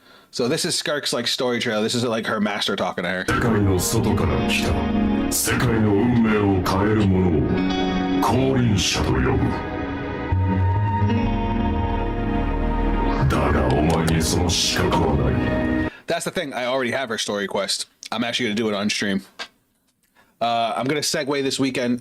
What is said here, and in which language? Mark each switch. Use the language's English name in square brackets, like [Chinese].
[English] So this is Skirk's like story trailer. This is like her master talking to her. [Japanese] 世界の外から来た世界の運命を変える者を降臨者と呼ぶだがお前にその資格はない [English] That's the thing. I already have her story quest. I'm actually gonna do it on stream. I'm gonna segue this weekend.